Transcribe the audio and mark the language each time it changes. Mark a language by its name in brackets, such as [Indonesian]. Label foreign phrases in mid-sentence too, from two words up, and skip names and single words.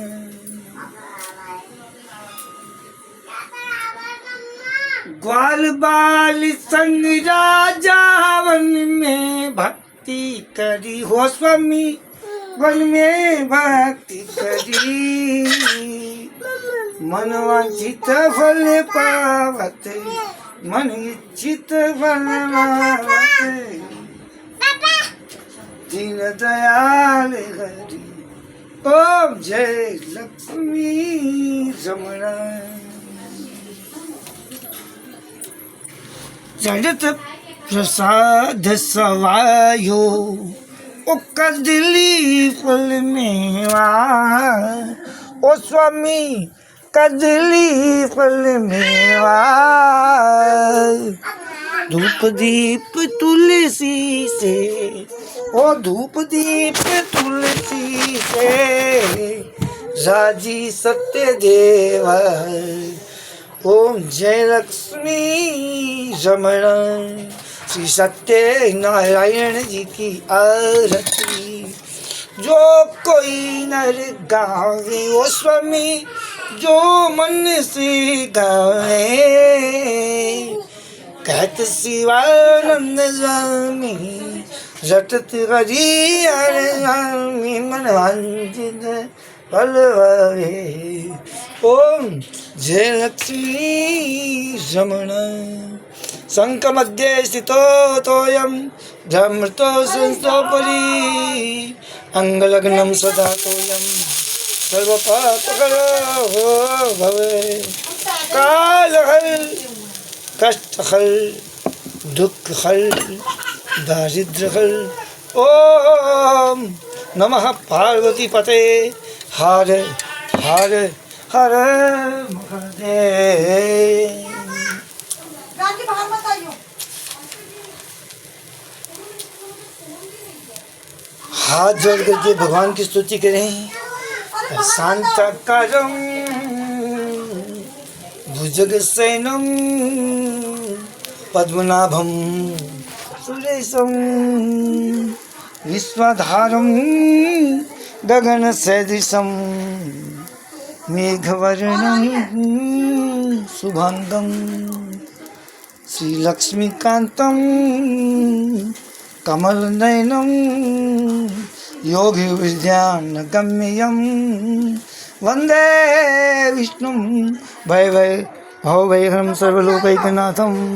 [Hindi] ग्वाल बाल संग राजा वन में भक्ति करी हो स्वामी वन में भक्ति करी मन वांछित फल पावत मन इच्छित फल पावत दीन दयाल हरि। ओम जय लक्ष्मी रमणा। जगत प्रसाद सवायो ओ कदली फल मेवा ओ स्वामी कदली फल मेवा धूप दीप तुलसी से ओ धूप दीप तुलसी से राजी सत्य देवा। ओम जय लक्ष्मी रमणा। श्री सत्य नारायण जी की आरती जो कोई नर गावे ओ स्वामी जो मन से गावे कहत शिवानंद स्वामी रटत हरि हर स्वामी मन वांछित फल पावे। ओम जय लक्ष्मी रमणा। [Sanskrit] शंख मध्ये स्थितो तोयम धर्मतो संस्तोपरि अंगलग्नम सदा तोयम सर्वपापकरो भवे काल हल कष्ट हल दुख हल दारिद्र हल ओम नमः पार्वती पते हर हर हर महादेव। [Hindi] हाथ जोड़ करके भगवान की स्तुति करें। [Sanskrit] शांताकारं भुजगशयनं पद्मनाभं सुरेशं विश्वधारं गगनसदृशं मेघवर्णं शुभांगं श्रीलक्ष्मीकान्तं कमलनयनं योगी विद्यानगम्यं वंदे विष्णुं भवभयहरं सर्वलोकैकनाथं।